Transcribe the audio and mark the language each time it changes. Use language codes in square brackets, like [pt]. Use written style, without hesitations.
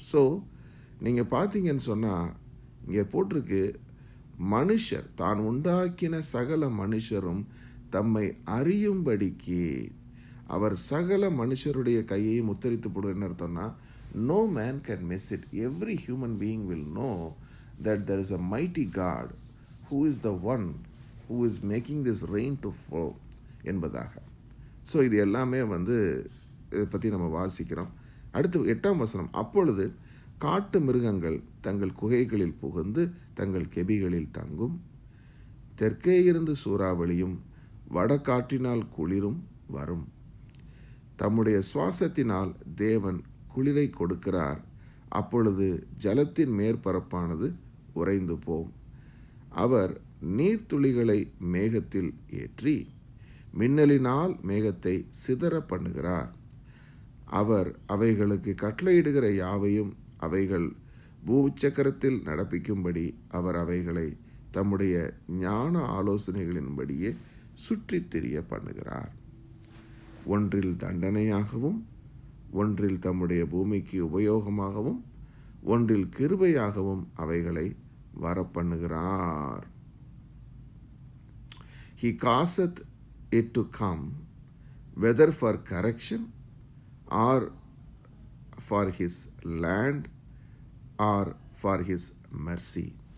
[ta] So நீங்கள் பார்த்தீங்கன்னு சொன்னால் இங்கே போட்டிருக்கு, மனுஷர் தான் உண்டாக்கின சகல மனுஷரும் தம்மை அறியும்படிக்கு அவர் சகல மனுஷருடைய கையை முத்தரித்து போடுன்னு அர்த்தம்னா, [en] no man can miss it. Every human being will know that there is a mighty God who is the one who is making this rain to fall [ta] என்பதாக. ஸோ இது எல்லாமே வந்து இதை பற்றி நம்ம வாசிக்கிறோம். அடுத்து 8ஆம் வசனம், அப்பொழுது காட்டு மிருகங்கள் தங்கள் குகைகளில் புகுந்து தங்கள் கெபிகளில் தங்கும், தெற்கே இருந்து சூறாவளியும் வடகாற்றினால் குளிரும் வரும். தம்முடைய சுவாசத்தினால் தேவன் குளிரை கொடுக்கிறார். அப்பொழுது ஜலத்தின் மேற்பரப்பானது உறைந்து போம். அவர் நீர்த்துளிகளை மேகத்தில் ஏற்றி மின்னலினால் மேகத்தை சிதற பண்ணுகிறார். அவர் அவைகளுக்கு கட்டளையிடுகிற யாவையும் அவைகள் பூச்சக்கரத்தில் நடப்பிக்கும்படி அவர் அவைகளை தம்முடைய ஞான ஆலோசனைகளின்படியே சுற்றித் திரிய பண்ணுகிறார். ஒன்றில் தண்டனையாகவும், ஒன்றில் தம்முடைய பூமிக்கு உபயோகமாகவும், ஒன்றில் கிருபையாகவும் அவைகளை வரப்பண்ணுகிறார். [en] He causeth it to come, whether for correction or for his land or for his mercy.